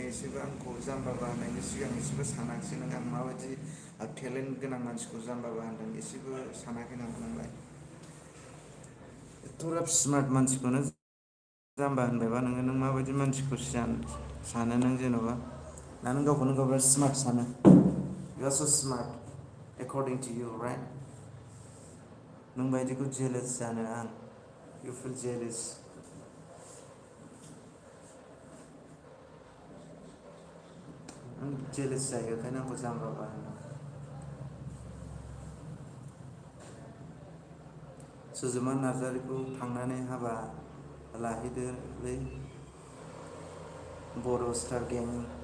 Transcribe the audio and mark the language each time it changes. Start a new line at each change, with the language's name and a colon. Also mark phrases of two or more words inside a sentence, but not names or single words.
Bodo: एसेबो आंखौ जाम्बा होननायनि सिगां एसेबो सानाखिसै नों आं माबायदि टेलेन्ट गोनां मानसिखौ जाम्बा होनदों एसेबो सानाखै नामा नोंलाय? एथ'ग्राब स्मार्ट मानसिखौनो जाम्बा होनबायबा नों माबायदि मानसिखौ सानो नों जेन'बा? ना नों गावखौनो गाव बिराद स्मार्ट सानो?
English: You are so smart, according to you, right?
Bodo: नों बायदिखौ जेलास जानो आं.
English: You feel jealous.
Bodo: आं जेलास जायो ओंखायनो आंखौ जाम्बा होनो. सुजुमा नार्जारिखौ थांनानै हाबा लाहैदोलै बर' स्टार गेमनि.